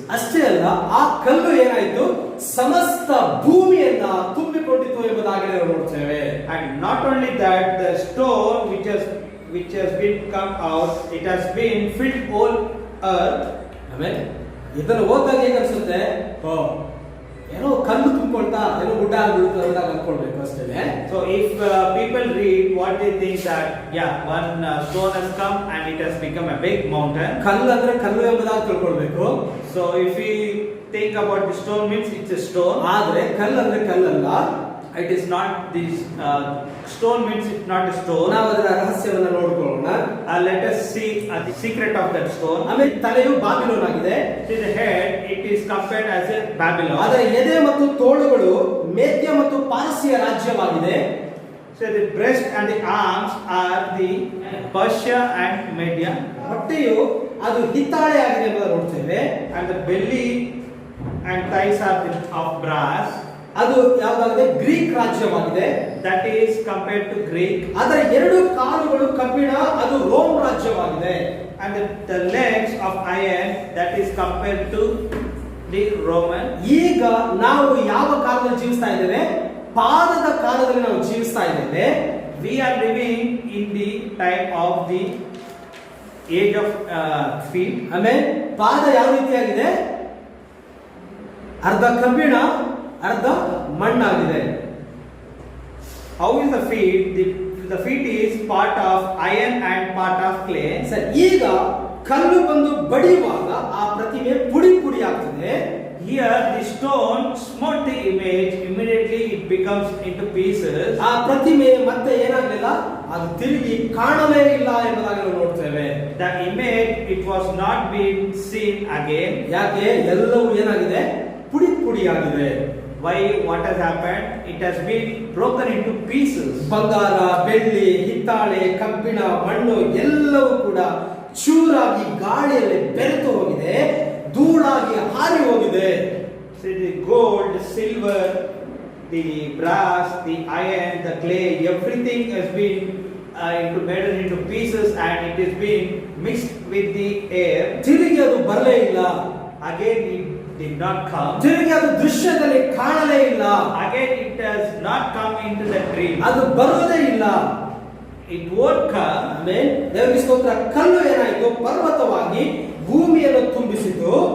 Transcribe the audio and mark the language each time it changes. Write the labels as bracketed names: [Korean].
[Kannada] ಅಷ್ಟೇ ಅಲ್ಲ, ಆ ಕಲ್ಲು ಏನಾಯಿತು, ಸಮಸ್ತ ಭೂಮಿಯನ್ನ ತುಂಬಿಕೊಂಡಿತು ಎಂಬುದಾಗಿ ನಾವು ನೋಡ್ತೇವೆ. [English] And not only that, the stone which has been come out, it has been filled whole earth. [Kannada] ಆಮೇಲೆ ಇದನ್ನು ಓದಿದಾಗ ಹೇಗೆ ಅನ್ಸುತ್ತೆ, ಏನೋ ಕಲ್ಲು ತುಂಬಿಕೊಳ್ತಾ ಏನೋ ಗುಡ್ಡ ಆಗ್ಬಿಡುತ್ತೆ ಅಂದಾಗ ಅನ್ಕೊಳ್ಬೇಕು ಅಷ್ಟೇ. [English] So if people read, what they think that one stone has come and it has become a big mountain. [Kannada] ಕಲ್ಲು ಅಂದ್ರೆ ಕಲ್ಲು ಎಂಬುದಾಗಿ ತಿಳ್ಕೊಳ್ಬೇಕು. [English] So if we think about the stone means it's a stone. [Kannada] ಆದ್ರೆ ಕಲ್ಲು ಅಂದ್ರೆ ಕಲ್ಲಲ್ಲ. [English] It is not this stone means it's not a stone. [Kannada] ನಾವು ಅದರ ರಹಸ್ಯವನ್ನು ನೋಡ್ಕೊಳ್ಳೋಣ. [English] Let us see the secret of that stone. [Kannada] ಆಮೇಲೆ ತಲೆಯು ಬಾಬಿಲೋನ್ ಆಗಿದೆ. [English] See the head, it is compared as a Babylon. [Kannada] ಅದರ ಎದೆ ಮತ್ತು ತೋಳುಗಳು ಮೇದ್ಯ ಮತ್ತು ಪಾರಸಿಯ ರಾಜ್ಯವಾಗಿದೆ. [English] So the breast and the arms are the Persia and Media. [Kannada] ಹೊಟ್ಟೆಯು ಅದು ಹಿತ್ತಾಳೆ ಆಗಿದೆ ಎಂಬುದನ್ನು ನೋಡ್ತೇವೆ. [English] And the belly and thighs are of brass. [Kannada] ಅದು ಯಾವುದಾಗಿದೆ, Greek ರಾಜ್ಯವಾಗಿದೆ. [English] That is compared to Greek. [Kannada] ಅದರ ಎರಡು ಕಾಲುಗಳು ಕಬ್ಬಿಣ, ಅದು Rome ರಾಜ್ಯವಾಗಿದೆ. [English] And the legs of iron, that is compared to the Roman. [Kannada] ಈಗ ನಾವು ಯಾವ ಕಾಲದಲ್ಲಿ ಜೀವಿಸ್ತಾ ಇದ್ದೇವೆ, ಪಾದದ ಕಾಲದಲ್ಲಿ ನಾವು ಜೀವಿಸ್ತಾ ಇದ್ದೇವೆ. [English] We are living in the time of the age of feet. [Kannada] ಆಮೇಲೆ ಪಾದ ಯಾವ ರೀತಿಯಾಗಿದೆ, ಅರ್ಧ ಕಬ್ಬಿಣ ಅರ್ಧ ಮಣ್ಣಾಗಿದೆ. [English] How is the feet? The feet is part of iron and part of clay. [Kannada] ಸರಿ, ಈಗ ಕಲ್ಲು ಬಂದು ಬಡಿಯುವಾಗ ಆ ಪ್ರತಿಮೆ ಪುಡಿ ಪುಡಿ ಆಗ್ತದೆ. [English] Here the stone smote the image, immediately it becomes into pieces. [Kannada] ಆ ಪ್ರತಿಮೆ ಮತ್ತೆ ಏನಾಗಲಿಲ್ಲ, ಅದು ತಿರುಗಿ ಕಾಣಲೇ ಇಲ್ಲ ಎಂಬುದಾಗಿ ನಾವು ನೋಡ್ತೇವೆ. [English] The image, it was not being seen again. [Kannada] ಯಾಕೆ, ಎಲ್ಲವೂ ಏನಾಗಿದೆ, ಪುಡಿ ಪುಡಿ ಆಗಿದೆ. [English] Why? What has happened? It has been broken into pieces. [Kannada] ಬಂಗಾರ, ಬೆಳ್ಳಿ, ಹಿತ್ತಾಳೆ, ಕಬ್ಬಿಣ, ಮಣ್ಣು ಎಲ್ಲವೂ ಕೂಡ ಚೂರಾಗಿ ಗಾಳಿಯಲ್ಲಿ ಬೆರೆತು ಹೋಗಿದೆ, ಧೂಳಾಗಿ ಹಾರಿ ಹೋಗಿದೆ. [English] See, the gold, the silver, the brass, the iron, the clay, everything has been made into pieces and it is being mixed with the air. [Kannada] ತಿರುಗಿ ಅದು ಬರಲೇ ಇಲ್ಲ. [English] Again it did not come. [Kannada] ತಿರುಗಿ ಅದು ದೃಶ್ಯದಲ್ಲಿ ಕಾಣಲೇ ಇಲ್ಲ. [English] Again it has not come into the dream. [Kannada] ಅದು ಬರೋದೇ ಇಲ್ಲ. [English] It won't come. [Kannada] ಆಮೇಲೆ ದೇವರಿಗೆ ಸ್ತೋತ್ರ, ಕಲ್ಲು ಏನಾಯಿತು, ಪರ್ವತವಾಗಿ ಭೂಮಿಯನ್ನು ತುಂಬಿಸಿತು.